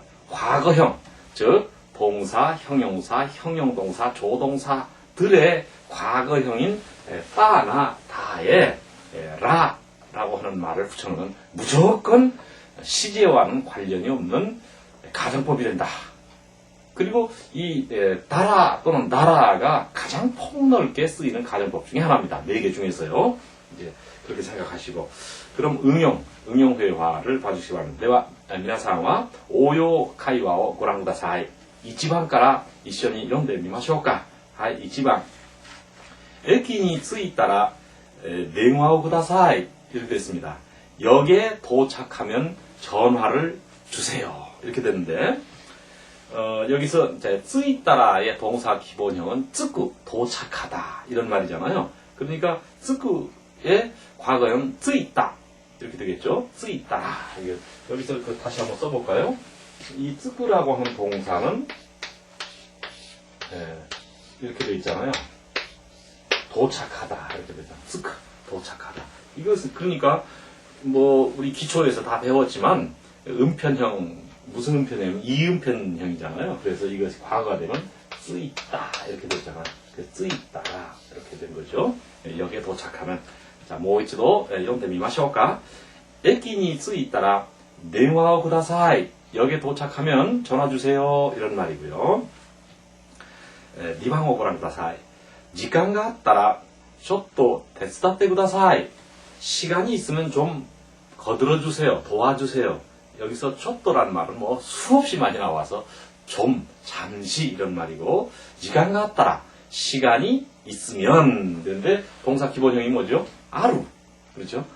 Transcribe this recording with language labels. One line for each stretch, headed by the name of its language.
Korean: 과거형, 즉 동사, 형용사, 형용동사, 조동사들의 과거형인 따나 다에 라라고 하는 말을 붙여놓으면 무조건 시제와는 관련이 없는 가정법이 된다. 그리고 이 따라 또는 나라가 가장 폭넓게 쓰이는 가정법 중에 하나입니다. 4개 중에서요. 이제 그렇게 생각하시고, 그럼 응용 회화를 봐주시기 바랍니다. 대화,
Japanese: 皆さんは応用会話をご覧ください。 1番から一緒に読んでみましょうか。はい、1番。駅に着いたら電話をください.
Korean: 이렇게 됐습니다. 역에 도착하면 전화를 주세요. 이렇게 됐는데, 여기서 이제 쓰이따라의 동사 기본형은 쓰고 도착하다 이런 말이잖아요. 그러니까 쓰고의 과거형 쓰이따 이렇게 되겠죠. 쓰이따라. 여기서 다시 한번 써볼까요? 이 쓰고라고 하는 동사는 이렇게 돼 있잖아요. 도착하다 이렇게 되잖아요. 쓰고 도착하다. 이것은 그러니까 뭐 우리 기초에서 다 배웠지만 음편형 무슨 음편이냐면 이음편형이잖아요. 그래서 이것이 과거가 되면 쓰이다 이렇게 되잖아요. 쓰이다 이렇게 된 거죠. 여기에 도착하면 자,
Japanese: もう一度読んでみましょうか. 駅に着いたら電話をください.
Korean: 역에 도착하면 전화 주세요. 이런 말이고요.
Japanese: 2番をご覧ください. 時間があったらちょっと手伝ってください.
Korean: 시간이 있으면 좀 거들어 주세요. 도와주세요. 여기서 쫓도라는 말은 뭐 수없이 많이 나와서 좀, 잠시 이런 말이고, 시간 같다라, 시간이 있으면. 그런데 동사 기본형이 뭐죠? 아루. 그렇죠?